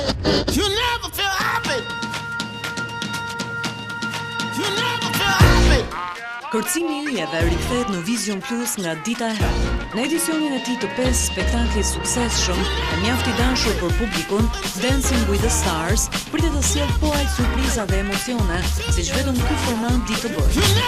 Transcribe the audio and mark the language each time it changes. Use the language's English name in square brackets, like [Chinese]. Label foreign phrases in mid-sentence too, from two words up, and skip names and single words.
[English] You never feel happy. You never feel happy. [Albanian] Kërcimi i Yjeve rikthehet në Vision Plus nga dita e hënë. Në edicionin e tij të 5 spektaklit suksesshëm e mjaft i dashur për publikun, Dancing with the Stars pritet të sjellë po aq surpriza dhe emocione, siç vetëm ky format di të bëjë.